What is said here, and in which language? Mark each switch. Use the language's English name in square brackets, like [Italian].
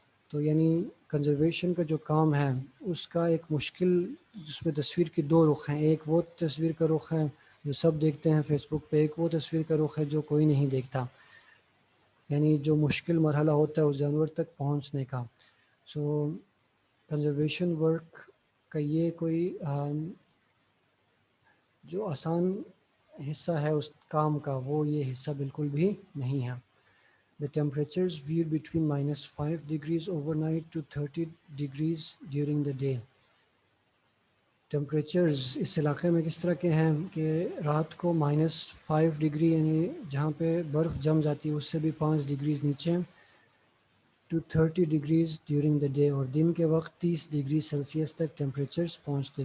[Urdu] تو یعنی کنزرویشن کا جو کام ہے اس کا ایک مشکل, جس میں تصویر کے دو رخ ہیں, ایک وہ تصویر کا رخ ہے جو سب دیکھتے ہیں فیس بک پہ, ایک وہ تصویر کا رخ ہے جو کوئی نہیں دیکھتا, یعنی جو مشکل مرحلہ ہوتا ہے اس جانور تک پہنچنے کا. سو کنزرویشن ورک کا یہ کوئی جو آسان حصہ ہے اس کام کا, وہ یہ حصہ بالکل بھی نہیں ہے. [English] The temperatures vary between -5 degrees overnight to 30 degrees during the day. [Urdu] Temperatures اس علاقے میں کس طرح کے ہیں کہ رات کو -5 ڈگری, یعنی جہاں پہ برف جم جاتی ہے اس سے بھی 5 ڈگریز نیچے, [English] to 30 degrees during the day, [Urdu] اور دن کے وقت 30 ڈگری سیلسیس تک ٹیمپریچرز پہنچتے.